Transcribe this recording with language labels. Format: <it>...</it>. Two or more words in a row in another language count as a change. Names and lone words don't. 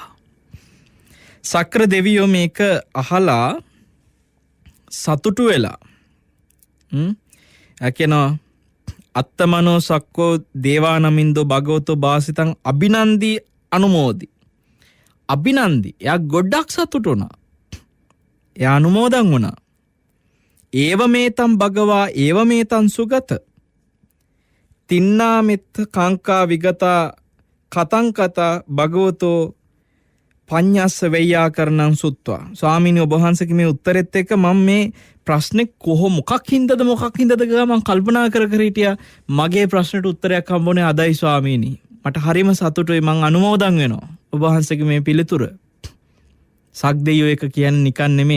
<si>සක්‍ර දෙවියෝ මේක අහලා සතුටු වෙලා කියනවා</si> <pi>අත්තමනෝ සක්කෝ දේවානමින්දෝ භගවතෝ භාසිතං අභිනන්දී අනුමෝදි.</pi> <si>අභිනන්දි එයා ගොඩක් සතුටු වුණා. එයා අනුමෝදන් වුණා.</si> <pi>ඒව මේතම් භගවා ඒව මේතම් සුගත තින්නා මෙත්ත කාංකා විගතා කතං කතා භගවතෝ පඤ්ඤස්ස වෙය්‍යාකරණං සුත්වා.</pi> <si>ස්වාමීනි ඔබ වහන්සේගේ මේ උත්තරෙත් එක්ක මම මේ ප්‍රශ්නේ මොකක් හින්දාද කියලා මම කල්පනා කර හිටියා. මගේ ප්‍රශ්නට උත්තරයක් හම්බුනේ අදයි ස්වාමීනි. මට හරිම සතුටුයි. මං අනුමෝදන් වෙනවා ඔබ වහන්සේගේ මේ පිළිතුර. සක්දෙවියෝ එක කියන්නේ නිකන් නෙමෙයි.</si>